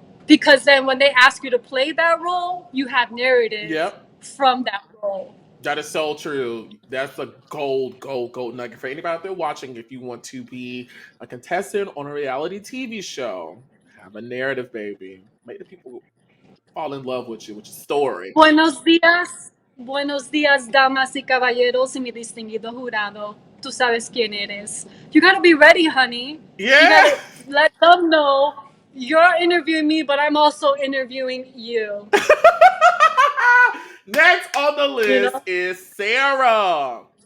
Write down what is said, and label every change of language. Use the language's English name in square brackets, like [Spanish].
[English] because then when they ask you to play that role, you have narrative Yep. from that role. That is so true. That's a gold nugget for anybody out there watching. If you want to be a contestant on a reality TV show, have a narrative, baby. Make the people fall in love with you, with your story. [Spanish] Buenos días, damas y caballeros, y mi distinguido jurado. Tú sabes quién eres. [English] You gotta be ready, honey. You Yeah. gotta let them know you're interviewing me, but I'm also interviewing you. Next on the You list know, is Sarah.